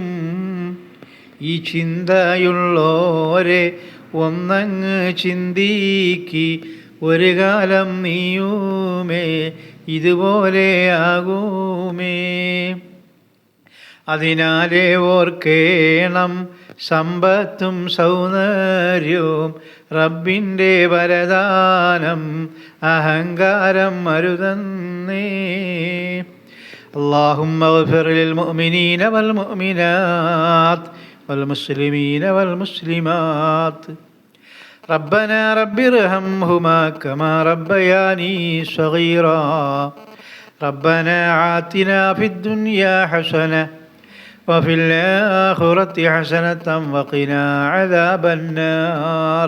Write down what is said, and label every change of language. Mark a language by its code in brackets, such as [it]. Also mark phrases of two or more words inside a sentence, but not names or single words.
[ml] ഈ ചിന്തയുള്ളോരെ ഒന്നങ്ങ് ചിന്തിക്ക്, ഒരു കാലം നീയുമേ ഇതുപോലെ ആകുമേ. അതിനാലേ ഓർക്കേണം, സമ്പത്തും സൗന്ദര്യവും റബ്ബിൻ്റെ വരദാനം, അഹങ്കാരം അരുതന്നേ. [ar] اللهم اغفر للمؤمنين والمؤمنات والمسلمين والمسلمات. ربنا رب ارحمهما كما ربياني صغيرا. ربنا آتنا في الدنيا حسنة وفي الآخرة حسنة وقنا عذاب النار.